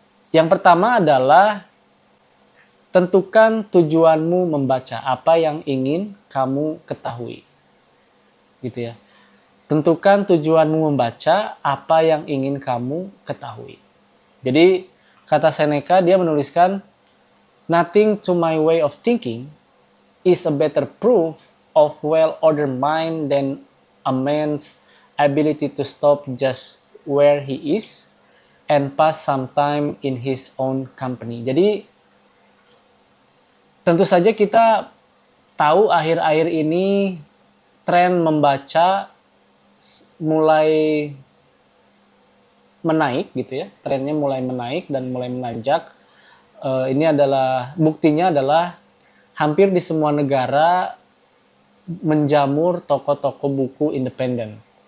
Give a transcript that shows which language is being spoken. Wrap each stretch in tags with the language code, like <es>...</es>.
<id>Yang pertama adalah tentukan tujuanmu membaca, apa yang ingin kamu ketahui. Gitu ya. Tentukan tujuanmu membaca, apa yang ingin kamu ketahui. Jadi kata Seneca dia menuliskan,</id> <en>nothing to my way of thinking is a better proof of well-ordered mind than a man's ability to stop just where he is and pass some time in his own company.</en> <id>Jadi tentu saja kita tahu akhir-akhir ini tren membaca mulai menaik gitu ya. Trennya mulai menaik dan mulai menanjak. Ini adalah buktinya adalah hampir di semua negara menjamur toko-toko buku independen.</id>